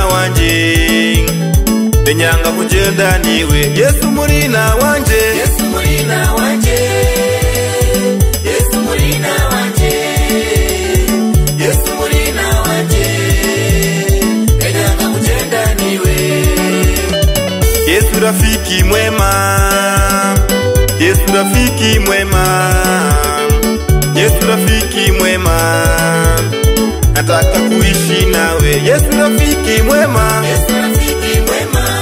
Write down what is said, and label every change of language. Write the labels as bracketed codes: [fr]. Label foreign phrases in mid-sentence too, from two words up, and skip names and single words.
[rn] wanje enyanga kugenda niwe Yesu murina wanje Yesu murina wanje Yesu murina wanje Yesu murina wanje enyanga kugenda niwe [sw] Yesu rafiki mwema Yesu rafiki mwema Yesu rafiki mwema nataka kuishi nawe Yesu rafiki mwema Yesu rafiki mwema